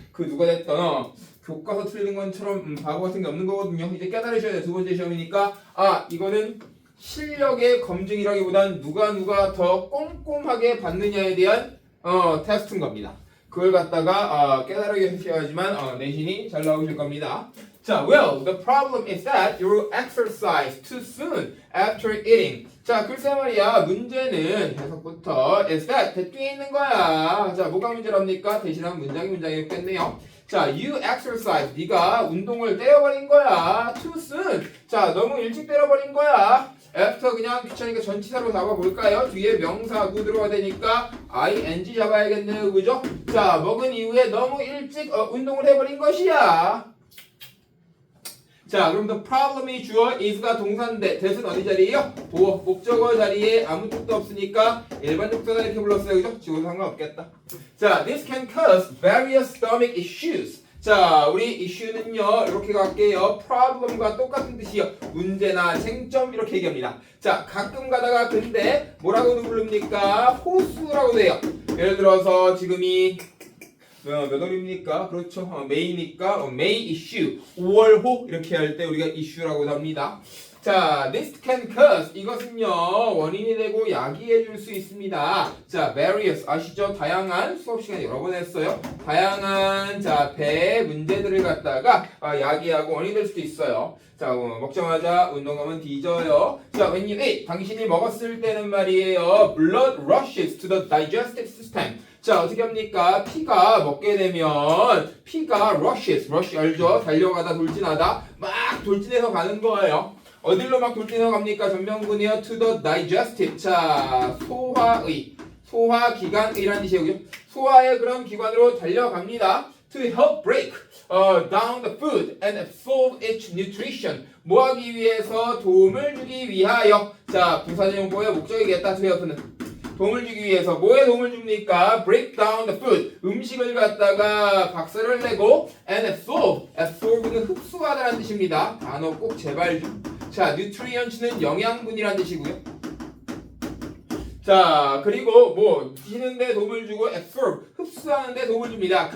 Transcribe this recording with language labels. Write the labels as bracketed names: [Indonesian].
[Korean] 그 누가 됐던 교과서 틀린 것처럼 바보 같은 게 없는 거거든요. 이제 깨달으셔야 돼요. 두 번째 시험이니까 이거는 실력의 검증이라기보단 누가 더 꼼꼼하게 받느냐에 대한 테스트인 겁니다. 그걸 갖다가 깨달으게 하셔야지만 내신이 잘 나오실 겁니다. [English] 자, well, the problem is that you exercise too soon after eating. [Korean] 자, 글쎄 말이야. 문제는 해석부터 is that 뒤에 있는 거야. 자, 뭐가 문제랍니까? 대신한 문장이겠네요. 자, [English] you exercise. [Korean] 네가 운동을 때려버린 거야. Too soon. 자, 너무 일찍 때려버린 거야. after 그냥 귀찮으니까 전치사로 잡아볼까요? 뒤에 명사구 들어가야 되니까 ing 잡아야겠네요. 그죠? 자, 먹은 이후에 너무 일찍 운동을 해버린 것이야. 자, 그럼 the problem이 주어 is가 동사인데 that은 어디 자리에요? 보어 목적어 자리에 아무 뜻도 없으니까 일반 접속사 이렇게 불렀어요. 그죠? 지금 상관없겠다. [English] 자, this can cause various stomach issues. [Korean] 자, 우리 issue는요 이렇게 갈게요. problem과 똑같은 뜻이요. 문제나 쟁점 이렇게 얘기합니다. 자, 가끔 가다가 근데 뭐라고 부릅니까? 호수라고 돼요. 예를 들어서 지금이 몇 월입니까? 그렇죠. 메이니까 May issue 5월호 이렇게 할 때 우리가 issue라고 합니다. 자, [English] this can cause [Korean] 이것은요 원인이 되고 야기해 줄 수 있습니다. 자, various 아시죠? 다양한 수업 시간에 여러 번 했어요. 다양한 배 문제들을 갖다가 야기하고 원인이 될 수도 있어요. 자, 먹자마자 운동하면 뒤져요. 자, [English] when you eat [Korean] 당신이 먹었을 때는 말이에요. [English] blood rushes to the digestive system. [Korean] 자, 어떻게 합니까? 피가 먹게 되면 피가 rushes, rush 알죠? 달려가다 돌진하다 막 돌진해서 가는 거예요. 어디로 막 돌진해서 갑니까? 전명군이요. [English] to the digestive. [Korean] 자, 소화기관이라는 뜻이고요. 소화의 그런 기관으로 달려갑니다. [English] To help break down the food and absorb its nutrition. [Korean] 뭐 하기 위해서? 도움을 주기 위하여. 자, 부사적용법의 목적이겠다. To help는 도움을 주기 위해서. 뭐에 도움을 줍니까? [English] Break down the food. [Korean] 음식을 갖다가 박살을 내고 and absorb. absorb는 흡수하다라는 뜻입니다. 단어 꼭 제발 좀. 자, nutrients는 영양분이라는 뜻이고요. 자, 그리고 뭐 드시는데 도움을 주고 absorb, 흡수하는데 도움을 줍니다.